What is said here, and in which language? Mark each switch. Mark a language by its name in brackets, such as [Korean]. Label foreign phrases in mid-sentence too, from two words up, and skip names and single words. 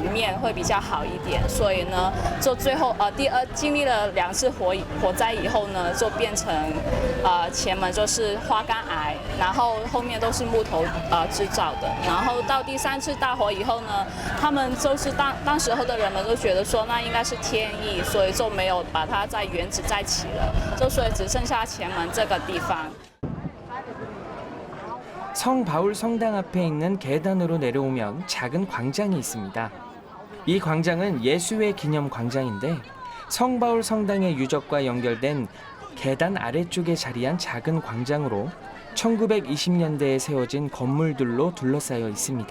[Chinese] 面会比较好一点，所以呢，就最后经历了2次火灾以后呢，就变成前门就是花岗岩，然后后面都是木头制造的，然后到第3次大火以后呢，他们就是当时候的人们都觉得说那应该是天意，所以就没有把它在原址再起了。就所以只剩下前门这个地方。 [Korean] 성 바울 성당 앞에 있는 계단으로 내려오면 작은 광장이 있습니다. 이 광장은 예수의 기념 광장인데 성 바울 성당의 유적과 연결된 계단 아래쪽에 자리한 작은 광장으로 1920년대에 세워진 건물들로 둘러싸여 있습니다.